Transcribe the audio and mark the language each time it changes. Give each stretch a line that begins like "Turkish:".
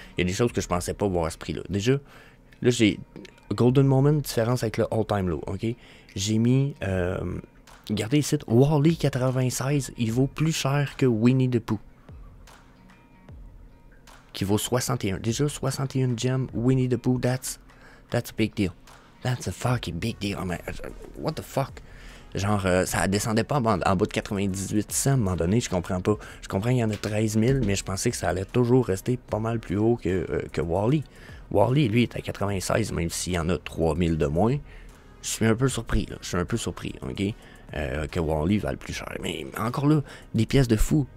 French: Il y a des choses que je pensais pas voir à ce prix-là. Déjà, là, j'ai Golden Moment, différence avec le
English: all-time low,
French: ok? J'ai mis, regardez ici, Wall-E 96, il vaut plus cher que Winnie the Pooh, qui vaut 61. Déjà,
English: 61 gems, Winnie the Pooh, that's a big deal. That's a fucking big deal. Man, what the fuck?
French: Genre, ça descendait pas en bas de 98 cents à un moment donné, je comprends pas. Je comprends qu'il y en a 13 000, mais je pensais que ça allait toujours rester pas mal plus haut que Wall-E. Wall-E, lui, est à 96, même s'il y en a 3000 de moins. Je suis un peu surpris, là. Je suis un peu surpris, ok? Que Wall-E vale plus cher. Mais encore là, des pièces de fou.